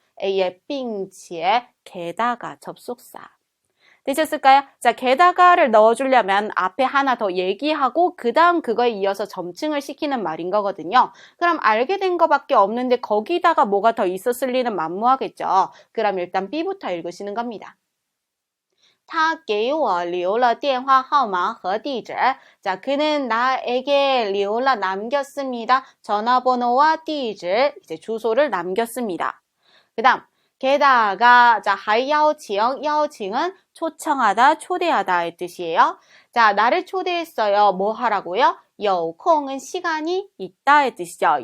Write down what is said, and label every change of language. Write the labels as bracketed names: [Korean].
[Korean] A의 并且 게다가 접속사. 되셨을까요? 자, 게다가를 넣어주려면 앞에 하나 더 얘기하고 그 다음 그거에 이어서 점층을 시키는 말인 거거든요. 그럼 알게 된 거밖에 없는데 거기다가 뭐가 더 있었을 리는 만무하겠죠. 그럼 일단 B부터 읽으시는 겁니다. [Chinese] 他给我留了电话号码和地址. [Korean] 자, 그는 나에게 留了 남겼습니다. 전화번호와 地址, 이제 주소를 남겼습니다. 그 다음, 게다가, 자, 还邀请,邀请은 초청하다, 초대하다의 뜻이에요. 자, 나를 초대했어요. 뭐 하라고요? 有空은 시간이 있다의 뜻이죠.